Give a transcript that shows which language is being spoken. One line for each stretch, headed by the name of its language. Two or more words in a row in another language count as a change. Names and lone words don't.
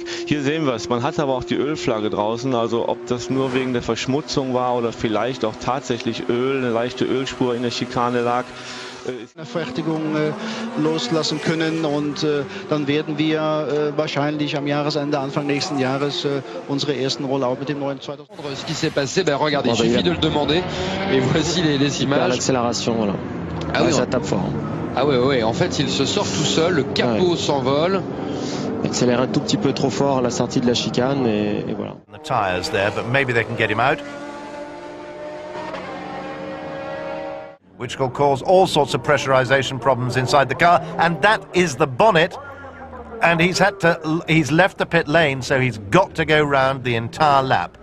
German: Hier sehen wir es, man hat aber auch die Ölflagge draußen, also ob das nur wegen der Verschmutzung war oder vielleicht auch tatsächlich Öl, eine leichte Ölspur in der Schikane lag. Eine Fertigung loslassen können und dann werden wir wahrscheinlich am Jahresende, Anfang nächsten Jahres unsere ersten Rollout mit dem neuen 2000.
French: Ce qui s'est passé, ben regardez, il suffit de le demander et voici les images. L'accélération, voilà. Ah oui, ça tape fort. Ah ouais, ouais, en fait il se sort tout seul, le capot s'envole. Accélère un tout petit peu trop fort à la sortie de la chicane et voilà.
English: The tires there, but maybe they can get him out. Which will cause all sorts of pressurization problems inside the car, and that is the bonnet, and he's left the pit lane, so he's got to go round the entire lap.